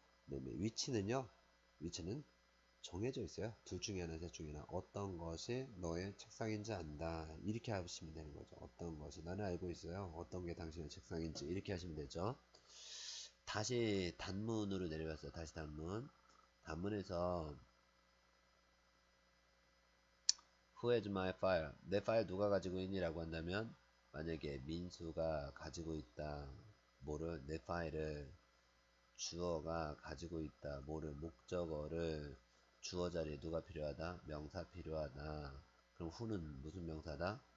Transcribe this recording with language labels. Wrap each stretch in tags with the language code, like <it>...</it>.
<ko>그다음에 위치는요. 위치는 정해져 있어요. 둘 중에 하나, 셋 중에 하나. 어떤 것이 너의 책상인지 안다. 이렇게 하시면 되는 거죠. 어떤 것이 나는 알고 있어요. 어떤 게 당신의 책상인지 이렇게 하시면 되죠. 다시 단문으로 내려갔어요. 다시 단문.</ko> <en>단문에서 Who has my file?</en> <ko>내 파일 누가 가지고 있니? 라고 한다면 만약에 민수가 가지고 있다. 뭐를? 내 파일을 주어가 가지고 있다. 뭐를? 목적어를 주어 자리에 누가 필요하다? 명사 필요하다. 그럼 who는 무슨 명사다?</ko>